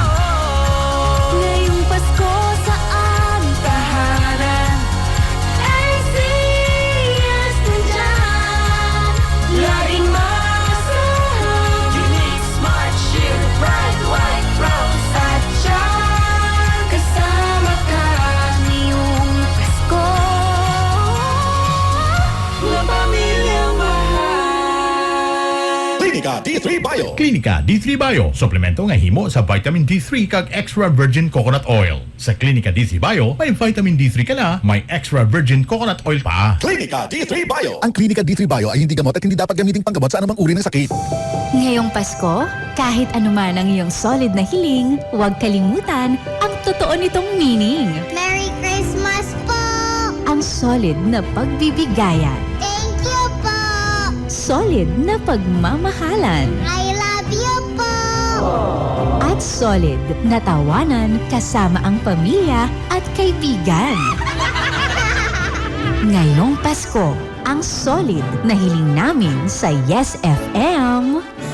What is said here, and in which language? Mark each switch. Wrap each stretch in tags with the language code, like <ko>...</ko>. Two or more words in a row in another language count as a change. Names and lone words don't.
<tl>Ngayong Pasko sa aming tahanan, ACS nandyan, laging maasahan.</tl> <en>Unique, smart, shield, bright, white, rose.</en> <tl>At siyan, kasama ka ngayong Pasko, mga pamilyang mahal. Klinika D3 Bio. Klinika D3 Bio.</tl> <hil>Suplemento nga himo sa vitamin D3 kag</hil> <en>extra virgin coconut oil.</en> <hil>Sa Klinika D3 Bio, may vitamin D3 ka na, may</hil> <en>extra virgin coconut oil</en> <hil>pa.</hil> <tl>Klinika D3 Bio. Ang Klinika D3 Bio ay hindi gamot at hindi dapat gamiting panggamot sa anumang uri ng sakit. Ngayong Pasko, kahit anuman ang iyong solid na hiling, huwag kalimutan ang totoo nitong meaning.</tl> <en>Merry Christmas po!</en> <tl>Ang solid na pagbibigayan.</tl> <en>Thank you po!</en> <tl>Solid na pagmamahalan.</tl> <en>I love you po!</en> <tl>At solid na tawanan kasama ang pamilya at kaibigan. Ngayong Pasko, ang solid na hiling namin sa Yes FM.</tl>